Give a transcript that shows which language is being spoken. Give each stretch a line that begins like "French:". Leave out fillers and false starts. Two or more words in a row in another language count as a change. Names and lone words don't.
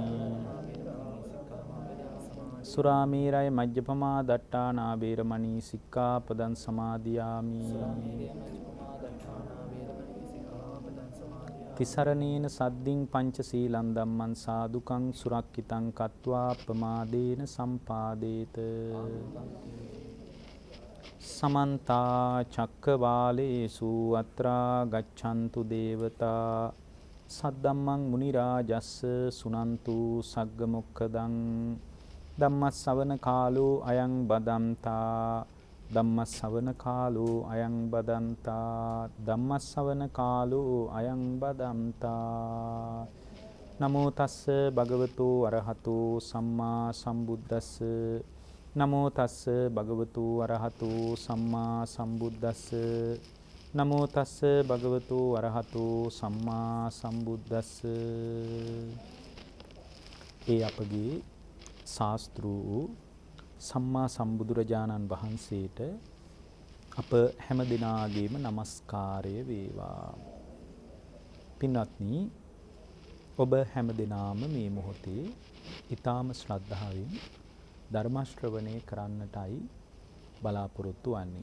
Pali: සුරාමේරය මජ්ජපමා දට්ඨානා වේරමණී සික්ඛාපදං සමාදියාමි තිසරණේන සද්දින් පංචශීලං ධම්මං සාදුකං සුරක්ඛිතං කତ୍වා ප්‍රමාදේන සම්පාදේත සමන්ත චක්කවාලේසු අත්‍රා ගච්ඡන්තු දේවතා සද්දම්මං මුනි රාජස්ස සුනන්තු සග්ග මොක්ඛදං ධම්මස්සවන කාලෝ අයං බදන්තා ධම්මස්සවන කාලෝ අයං බදන්තා ධම්මස්සවන කාලෝ අයං බදන්තා නමෝ තස්ස භගවතු අරහතු සම්මා සම්බුද්දස්ස නමෝ තස්ස භගවතු අරහතු සම්මා සම්බුද්දස්ස නමෝ තස්ස භගවතු අරහතු සම්මා සම්බුද්දස්ස
Sinhala: ඒ අපගේ ශාස්ත්‍රූ සම්මා සම්බුදුරජාණන් වහන්සේට අප හැම දිනාගේම නමස්කාරය වේවා. පින්වත්නි, ඔබ හැම දිනාම මේ මොහොතේ ඊ타ම ශ්‍රද්ධාවෙන් ධර්ම ශ්‍රවණය කරන්නටයි බලාපොරොත්තු වන්නේ.